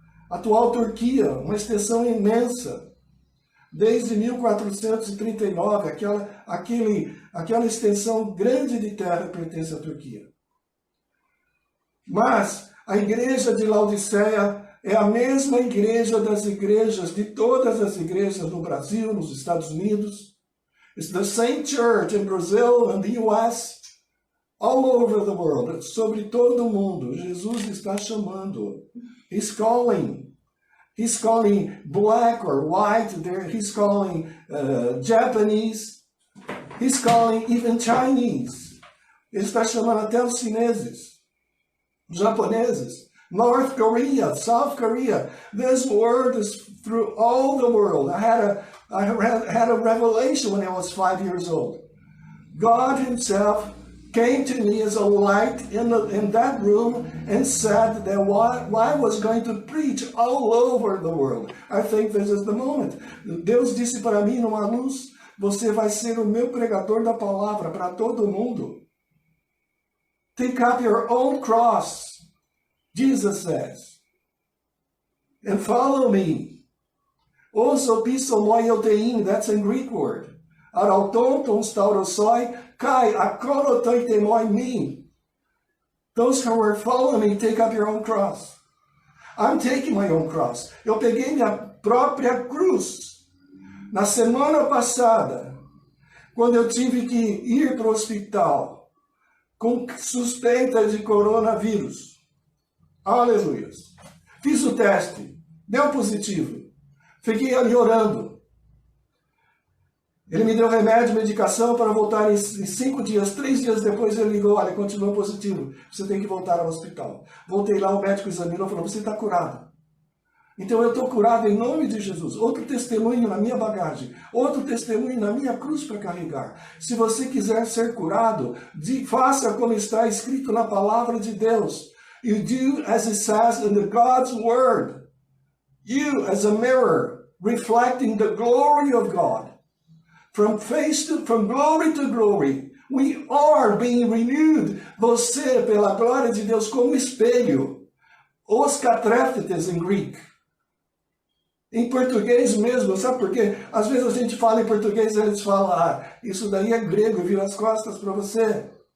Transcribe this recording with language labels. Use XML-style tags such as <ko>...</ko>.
<pt>Atual Turquia, uma extensão imensa. Desde 1439, aquela extensão grande de terra pertence à Turquia. Mas a igreja de Laodiceia é a mesma igreja das igrejas, de todas as igrejas no Brasil, nos Estados Unidos.</pt> <en>It's the same church in Brazil and the US. All over the world,</en> <pt>sobre todo o mundo, Jesus está chamando.</pt> <en>He's calling. He's calling black or white. He's calling Japanese. He's calling even Chinese.</en> <pt>Ele está chamando até os chineses, japoneses,</pt> <en>North Korea, South Korea. This word is through all the world. I had a revelation when I was 5 years old. God himself came to me as a light in that room and said that I was going to preach all over the world. I think this is the moment.</en> <pt>Deus disse para mim numa luz: você vai ser o meu pregador da palavra para todo mundo.</pt> <en>Take up your own cross, Jesus says, and follow me. Oso piso moiotein, that's a Greek word. Arauton ton staurosoi, kai akorotoitemoi me. Those who are following me, take up your own cross. I'm taking my own cross.</en> <pt>Eu peguei minha própria cruz. Na semana passada, quando eu tive que ir para o hospital com suspeita de coronavírus. Aleluia. Fiz o teste, deu positivo. Fiquei ali orando. Ele me deu remédio, medicação para voltar em 5 dias. 3 dias depois ele ligou: olha, continua positivo, você tem que voltar ao hospital. Voltei lá, o médico examinou e falou: você está curado. Então eu estou curado em nome de Jesus. Outro testemunho na minha bagagem, outro testemunho na minha cruz para carregar. Se você quiser ser curado, faça como está escrito na palavra de Deus.</pt> <en>You do as it says in the God's word. You as a mirror, reflecting the glory of God. From glory to glory, we are being renewed.</en> <pt>Você, pela glória de Deus, como espelho. Os katrethetes em Greek. Em português mesmo, sabe por quê? Às vezes a gente fala em português e eles falam: isso daí é grego, vira as costas para você.</pt>